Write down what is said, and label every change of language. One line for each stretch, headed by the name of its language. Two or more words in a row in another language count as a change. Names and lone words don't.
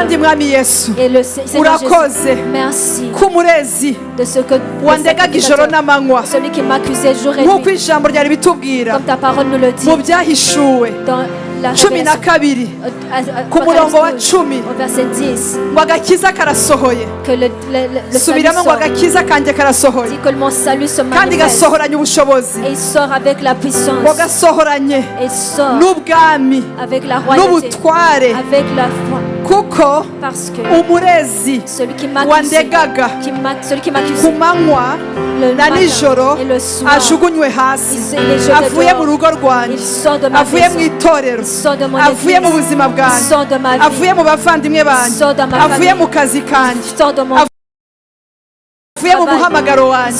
French: Et le Seigneur Jésus, merci de ce que celui qui m'accusait jour et nuit, comme ta parole nous le dit, dans la révélation, au verset 10, que le salut dit que mon salut se manifeste et il sort avec la puissance, et il sort avec la royauté, avec la foi. Parce que celui qui m'accusait
Kinyarwanda: ku manywa na nijoro ajugunywe hasi, avuye mu rugo rwanjye, avuye mu itorero, avuye mu buzima bwanjye, avuye mu bavandimwe banjye, avuye mu kazi kanjye, avuye mu muhamagaro wanjye.